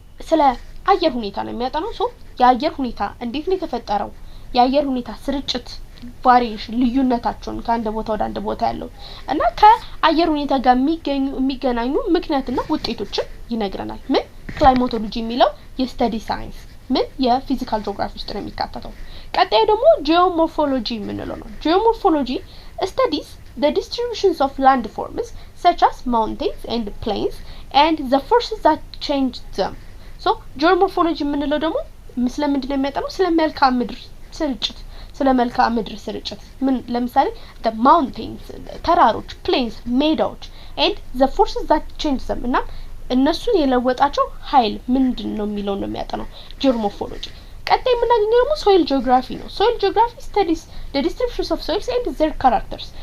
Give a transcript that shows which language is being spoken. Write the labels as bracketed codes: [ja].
[am] ስለ አየር ሁኔታ ነው የሚያጠናው ሶ የአየር ሁኔታ እንዴት ነው የተፈጠረው የአየር ሁኔታ ስርጭት ቫሪዬሽን ልዩነታቸውን ከአንድ ቦታ ወደ አንድ ቦታ ያለው እና ከአየር ሁኔታ ጋር የሚገናኙ ምክንያትና ውጤቶችን ይነግረናል ምን ክላይማቶሎጂ የሚለው የስተዲ ሳይንስ ምን የፊዚካል ጂኦግራፊ ውስጥ ነው የሚካተተው። ቀጣይ ደግሞ ጂኦሞርፎሎጂ የምንለው ነው። [en] ጂኦሞርፎሎጂ studies the distributions of landforms such as mountains and plains and the forces that change them. [am] so geomorphology የምንለው ደግሞ ስለምንድን ነው የሚያጠናው? ስለ መልክዓ ምድር ስርጭት፣ ስለ መልክዓ ምድር ስርጭት ምን ለምሳሌ [en] the mountains [am] ተራሮች፣ plains ሜዳዎች [en] and the forces that change them [am] እና እነሱን የለወጣቸው ኃይል ምንድነው የሚለው ነው የሚያጠናው geomorphology። ቀጣይ የምናገኘው ደግሞ [en] soil geography ነው። soil geography studies the distributions of soils and their characters.